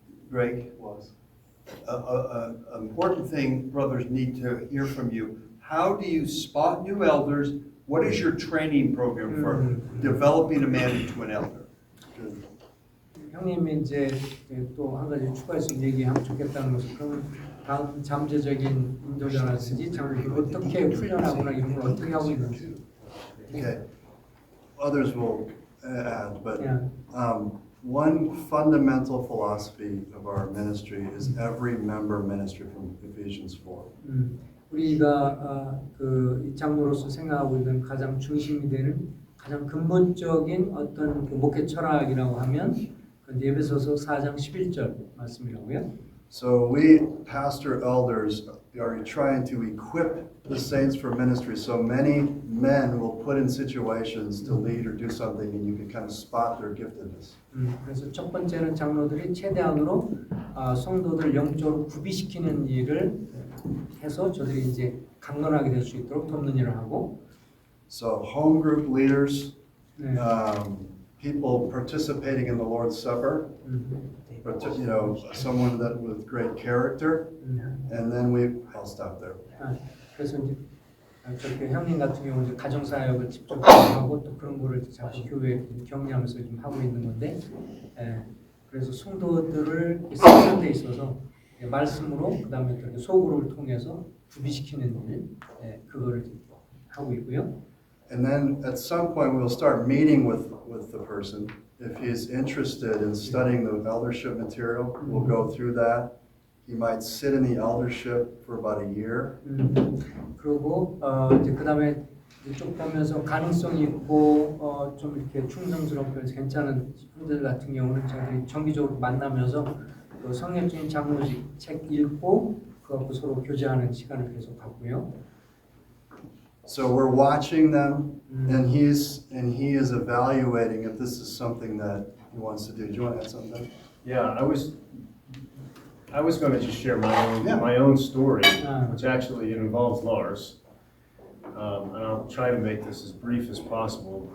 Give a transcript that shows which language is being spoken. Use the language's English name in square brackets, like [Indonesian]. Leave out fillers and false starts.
[English] Greg was. An important thing brothers need to hear from you. How do you spot new elders? What is your training program for developing a man into an elder? [Korean] 형님이 이제 또 한 가지 추가해서 얘기하면 좋겠다는 것은 그러면 다음 잠재적인 인도자라든지 장로를 어떻게 훈련하거나 이런 걸 어떻게 하고 있는지. [English] Okay. Others will add, but Yeah. one fundamental philosophy of our ministry is every member ministry from Ephesians 4. [Korean] 우리가 이 장로로서 생각하고 있는 가장 중심이 되는 가장 근본적인 어떤 그 목회 철학이라고 하면 그 에베소서 4장 11절 말씀이라고요. [English] So we pastor elders are trying to equip the saints for ministry. So many men will put in situations to lead or do something, and you can kind of spot their giftedness. [Korean] 그래서 첫 번째는 장로들이 최대한으로 성도들 영적으로 구비시키는 일을 해서 저들이 이제 강건하게 될 수 있도록 돕는 일을 하고. [English] So home group leaders, people participating in the Lord's Supper, but you know, someone that with great character, and then I'll stop there. [Korean] 그래서 이제 저렇게 형님 같은 경우는 이제 가정 사역을 직접 하고 또 그런 거를 자꾸 교회에 격려하면서 좀 하고 있는 건데, 그래서 성도들을 세우는 데 있어서 말씀으로 그다음에 또 소그룹을 통해서 구비시키는 일, 그거를 하고 있고요. [English] And then at some point we'll start meeting with the person. If he's interested in studying the eldership material, we'll go through that. He might sit in the eldership for about a year. [Korean] 그리고 이제 그다음에 쭉 보면서 가능성이 있고 좀 이렇게 충성스럽고 괜찮은 분들 같은 경우는 저희들이 정기적으로 만나면서 그 성경적인 장로직 책 읽고 그거 서로 교제하는 시간을 계속 갖고요. [English] So we're watching them, and he is evaluating if this is something that he wants to do. Do you want to add something? Yeah, I was going to just share my own story, which actually involves Lars, and I'll try to make this as brief as possible.